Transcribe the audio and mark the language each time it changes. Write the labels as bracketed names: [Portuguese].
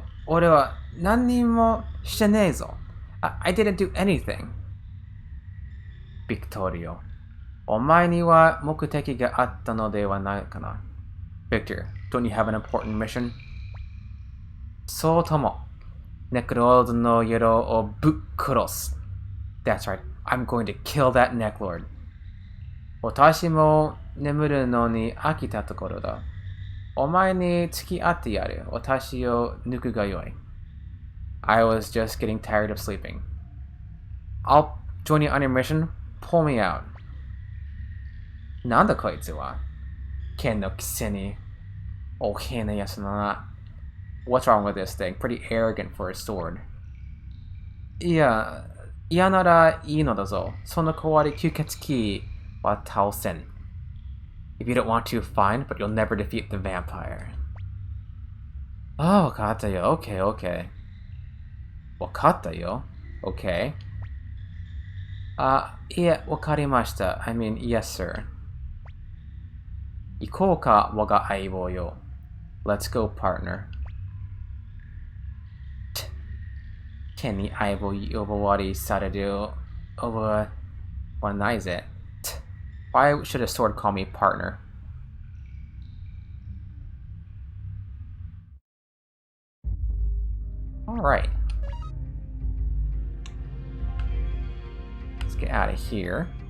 [Japanese] 俺は何にもしてねえぞ。 [English] I didn't do anything. Victorio. [Japanese] お前には目的があったのではないかな。 [English] Victor, don't you have an important mission? [Japanese] そうとも。ネクロードの色をぶっ殺す。 [English] That's right. I'm going to kill that necklord. [Japanese] 私も眠るのに飽きたところだ。お前に付き合ってやる。私を抜くがよい。 [English] I was just getting tired of sleeping. I'll join you on your mission. Pull me out. [Japanese] なんだこいつは。剣のくせに。お変なやつだな。 [English] What's wrong with this thing? Pretty arrogant for a sword. [Japanese] いや、嫌ならいいのだぞ。その代わり吸血鬼は倒せん。 [English] If you don't want to, fine, but you'll never defeat the vampire. [Japanese] ああ、わかったよ。 [English] Okay, okay. [Japanese] わかったよ。 [English] Okay. [Japanese] いえ、わかりました。 [English] I mean, yes, sir. [Japanese] 行こうか、我が相棒よ。 [English] Let's go, partner. [Japanese] 剣に相棒呼ばわりされる覚えはないぜ。 [English] Why should a sword call me partner? Alright. Let's get out of here.